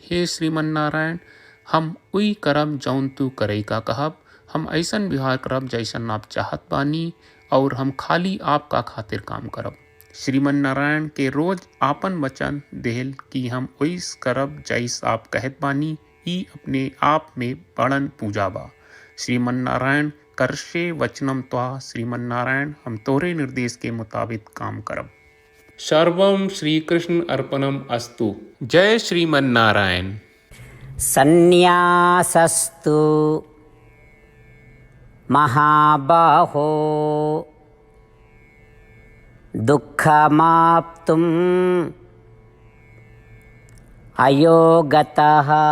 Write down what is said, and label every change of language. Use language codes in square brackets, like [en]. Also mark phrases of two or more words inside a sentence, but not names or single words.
[bho] हे श्रीमन नारायण हम उई करब जौन तू करे का कहब, हम ऐसन व्यवहार करब जैसन आप चाहत बानी और हम खाली आपका खातिर काम करब। श्रीमन नारायण के रोज आपन वचन देहल कि हम ओइस करब जैस आप कहत बानी, ई अपने आप में बड़न पूजा बा। श्रीमन नारायण [sa] करशे वचनम त्वा, [bho] श्रीमन नारायण हम तोरे निर्देश के मुताबिक काम करब। [sa] सर्वम श्री कृष्ण अर्पणम अस्तु। [bho] जय श्रीमन नारायण। [sa] सन्न्यासस्तु महाबाहो दुःखमाप्तुम् अयोगतः